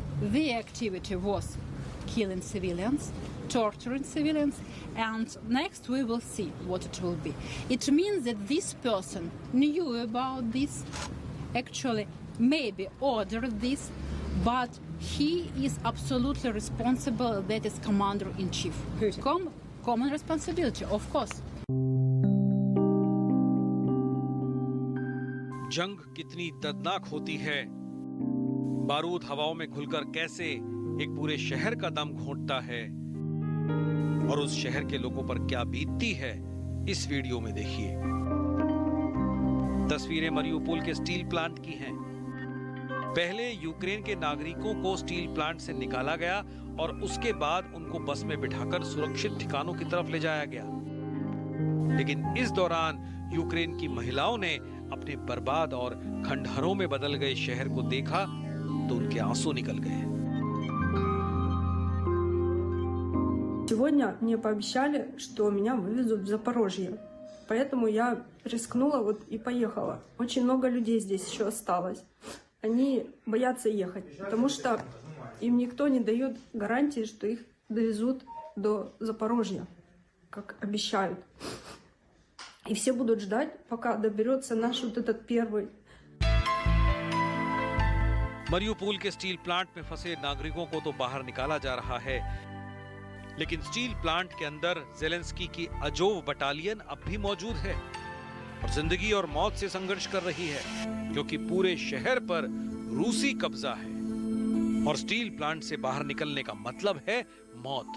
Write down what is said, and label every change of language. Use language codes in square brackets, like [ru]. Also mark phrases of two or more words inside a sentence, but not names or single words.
[en] The activity was killing civilians, torturing civilians, and next we will see what it will be. It means that this person knew about this, actually maybe ordered this, but he is absolutely responsible. That is commander-in-chief. Common responsibility, of course. [hi] जंग कितनी दर्दनाक होती है। बारूद हवाओं में घुलकर कैसे एक पूरे शहर का दम घोंटता है और उस शहर के लोगों पर क्या बीतती है, इस वीडियो में देखिए। तस्वीरें मरियुपोल के स्टील प्लांट की हैं। पहले यूक्रेन के नागरिकों को स्टील प्लांट से निकाला गया और उसके बाद उनको बस में बिठाकर सुरक्षित ठिकानों की तरफ ले जाया गया। लेकिन इस दौरान यूक्रेन की महिलाओं ने अपने बर्बाद और खंडहरों में बदल गए शहर को देखा तो उनके आंसू निकल गए। [ru] Сегодня мне пообещали, что меня вывезут в Запорожье. Поэтому я рискнула и поехала. Очень много людей здесь еще осталось. Они боятся ехать, потому что им никто не дает гарантии, что их довезут до Запорожья, как обещают. И все будут ждать, пока доберется наш вот этот первый. [hi] मरियुपोल के स्टील प्लांट में फंसे नागरिकों को तो बाहर निकाला जा रहा है, लेकिन स्टील प्लांट के अंदर ज़ेलेंस्की की अजोव बटालियन अब भी मौजूद है और जिंदगी और मौत से संघर्ष कर रही है, क्योंकि पूरे शहर पर रूसी कब्जा है और स्टील प्लांट से बाहर निकलने का मतलब है मौत।